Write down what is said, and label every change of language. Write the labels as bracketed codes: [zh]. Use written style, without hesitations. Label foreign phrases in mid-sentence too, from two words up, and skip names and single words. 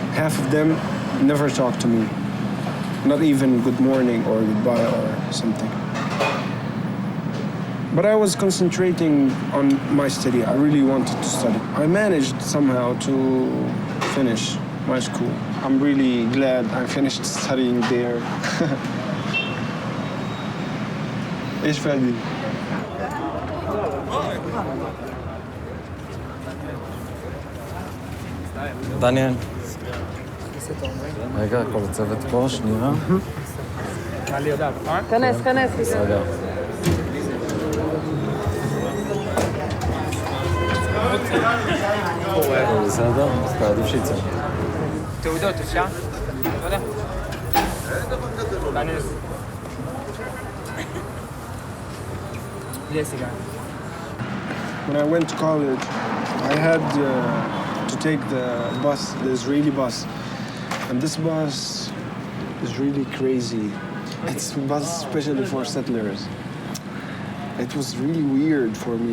[en] Half of them never talked to me. Not even good morning or goodbye or something. But I was concentrating on my study. I really wanted to study. I managed somehow to finish my school. I'm really glad I finished studying there. [ar] ايش فادي؟ [he] דניאל. רגע, כל הצוות פה, שנייה. כנס, כנס. בסדר. בסדר? אז אתה עדיף שיצא. תעודות, אפשר? תודה. כנס. [en] When I went to college, I had to take the bus, the Israeli bus. And this bus is really crazy. It's a bus especially for settlers. It was really weird for me.